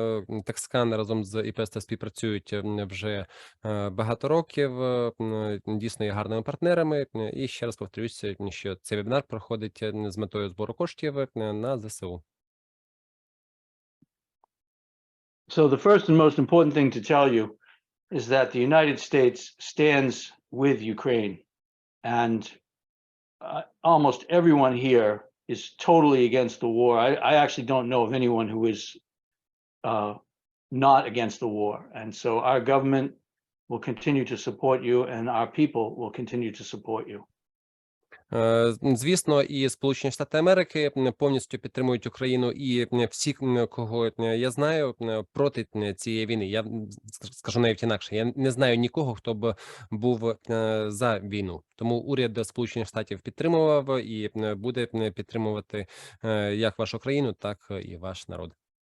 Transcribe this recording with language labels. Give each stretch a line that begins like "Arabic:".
Ukrainian: TechScan разом з ІПСТ співпрацюють вже багато років, дійсно є гарними партнерами. І ще раз повторюся, що цей вебінар проходить з метою збору коштів на ЗСУ.
English: So the first and most important thing to tell you is that the United States stands with Ukraine, and almost everyone here is totally against the war. I actually don't know of anyone who is not against the war, and so our government will continue to support you, and our people will continue to support you.
Ukrainian: Звісно, і Сполучені Штати Америки повністю підтримують Україну, і всі, кого я знаю, проти цієї війни. Я скажу навіть інакше, я не знаю нікого, хто б був за війну. Тому уряд Сполучених Штатів підтримував і буде підтримувати як вашу країну, так і ваш народ.